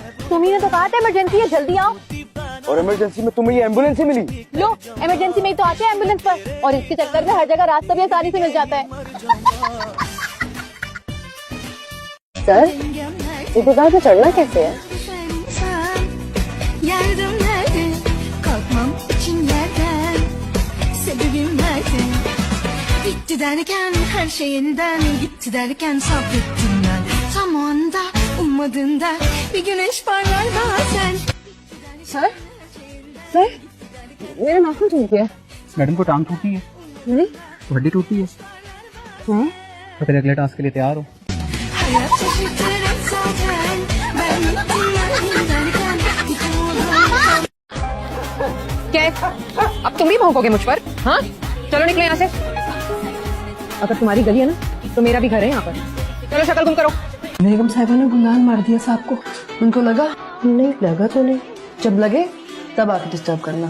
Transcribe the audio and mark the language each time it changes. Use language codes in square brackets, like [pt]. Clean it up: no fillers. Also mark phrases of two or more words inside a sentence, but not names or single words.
[hi] तुम्ही ने तो कहा था इमरजेंसी है, जल्दी आओ। और इमरजेंसी में तुम्हें ये एम्बुलेंस ही मिली? लो, इमरजेंसी में ही तो आते हैं एम्बुलेंस पर, और इसके चक्कर में हर जगह रास्ता भी आसानी से मिल जाता है। सर, इधर से चढ़ना कैसे है? [tr] Gitti derken her şeyinden, gitti derken sabrettim ben. Tam o anda ummadığında bir güneş parlar bazen. [hi] सर, सर, मेरा नाखून टूट गया। मैडम को टांग टूटी है, नहीं, हड्डी टूटी है। नहीं, तो फिर अगले टास्क के लिए तैयार हो। [tr] Hayat şaşırtırım zaten. Ben gittim derken [hi] क्या है? अब तुम भी भौंकोगे मुझ पर? हाँ, चलो निकलो यहाँ से। अगर तुम्हारी गली है ना, तो मेरा भी घर है यहाँ पर। चलो शक्ल गुम करो। बेगम साहिबा ने गुलान मार दिया साहब को। उनको लगा? नहीं लगा तो नहीं, जब लगे तब आके डिस्टर्ब करना।